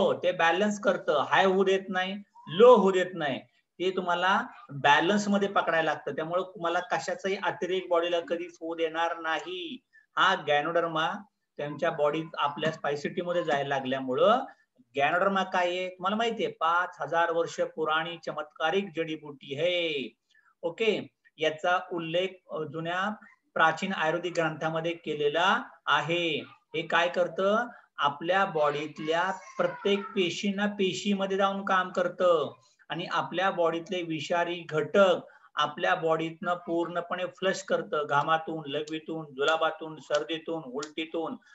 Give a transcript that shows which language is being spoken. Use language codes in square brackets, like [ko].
[mr] ते बॅलन्स करतं, हाय होऊ देत नाही, लो होऊ देत नाही, ते तुम्हाला बॅलन्स मध्ये पकडायला लागतं. त्यामुळे तुम्हाला कशाचाही अतिरेक बॉडीला कधीच होऊ देणार नाही. हा गॅनोडर्मा त्यांच्या बॉडीत आपल्या स्पायसिटी मध्ये जायला लागल्यामुळं गॅनोडर्मा काय आहे तुम्हाला माहितीये? [hi] 5000 वर्ष पुराणी चमत्कारिक जडीबुटी है. [mr] ओके, याचा उल्लेख जुन्या प्राचीन आयुर्वेदिक ग्रंथामध्ये केलेला आहे. हे काय करतं? आपल्या बॉडीतल्या प्रत्येक पेशींना पेशीमध्ये जाऊन काम करतं आणि आपल्या बॉडीतले विषारी घटक आपल्या बॉडीतनं पूर्णपणे फ्लश करतं, घामातून, लघवीतून, जुलाबातून, सर्दीतून, उलटीतून.